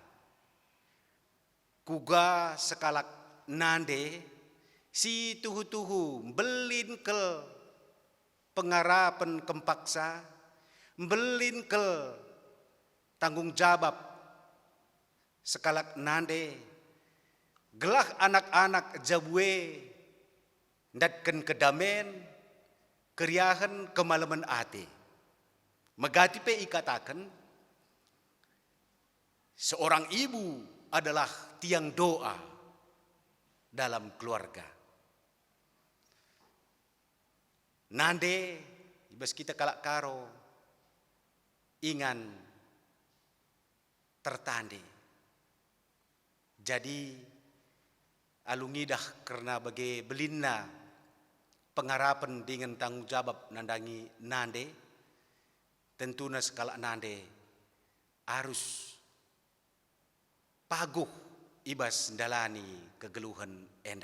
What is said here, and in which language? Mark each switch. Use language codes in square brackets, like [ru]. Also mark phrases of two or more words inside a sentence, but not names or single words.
[btx] Kuga sekalak nande si tuhu-tuhu belin ke pengarapan kempaksa, belin ke tanggung jawab sekalak nande. Gelah anak-anak jabwe ndatken kedamen keriahan kemalaman ate. Megati pe ikatakan [id] seorang ibu adalah tiang doa dalam keluarga. [btx] Nande ibas kita kalak karo ingan tertande. Jadi alungidah karena bagi belinna pengarapan dengan tanggung jawab nandangi nande, [id] tentunya skala nande harus [btx] paguh ibas dalani kegeluhan enda.